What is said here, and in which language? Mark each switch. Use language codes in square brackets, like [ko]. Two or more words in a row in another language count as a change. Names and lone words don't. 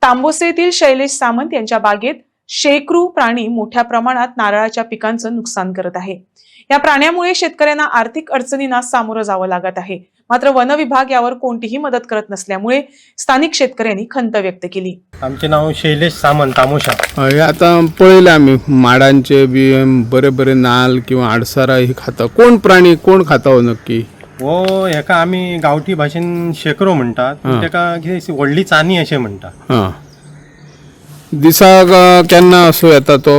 [mr] तांबोसे येथील शैलेश सामंत यांच्या बागेत शेकरू प्राणी मोठ्या प्रमाणात नारळाच्या पिकांचं नुकसान करत आहे। या प्राण्यामुळे शेतकऱ्यांना आर्थिक अडचणींना सामोरं जावं लागत आहे। मात्र वन विभाग यावर कोणतीही मदत करत नसल्यामुळे स्थानिक शेतकऱ्यांनी खंत व्यक्त केली। [kok] आमचे नाव शैलेश सामंत तामोशा। हे आता पळयले आम्ही माडांचे बी बरे बरे नाल किंवा आडसारा हे खाता कोण प्राणी कोण खाता हो नक्की? हो, हेका आम्ही गावठी भाषेन शेकरो म्हणतात, तेका कितें व्हडली चानी अशें म्हणतात। हां, दिसाक केन्ना असो येता तो?